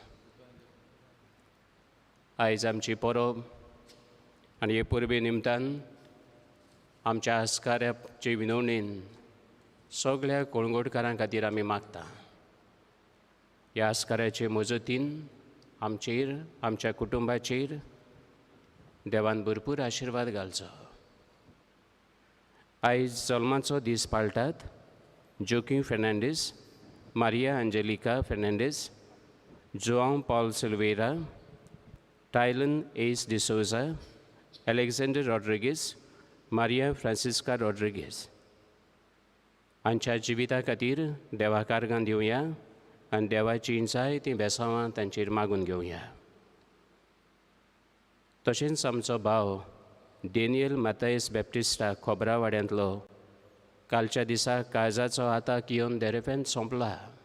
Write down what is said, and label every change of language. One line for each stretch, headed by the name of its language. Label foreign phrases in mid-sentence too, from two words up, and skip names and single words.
Konkani: आयज आमची परब आनी हे परबे निमतान आमच्या आस्काऱ्याचे विनवणेन सगळ्या कोळंगोटकारां खातीर आमी मागता. ह्या आस्काऱ्याचे मजतीन आमचेर आमच्या कुटुंबाचेर देवान भरपूर आशिर्वाद घालचो. आयज जल्माचो दीस पाळटात जोकीम फेर्नांडीस, Maria Angelica Fernandez, João Paulo Silveira, Tylen Ace de Souza, Alexander Rodriguez, Maria Francisca Rodriguez. हांच्या जिविता खातीर देवा कारगां दिवया आनी देवाची जायतीं बेसांवां तांचेर मागून घेवया. तशेंच आमचो भाव डेनियल मातायस बॅप्टिस्टा खोबरावाड्यांतलो कालच्या दिसा काळजाचो आताक येवन देरेफेन सोंपला.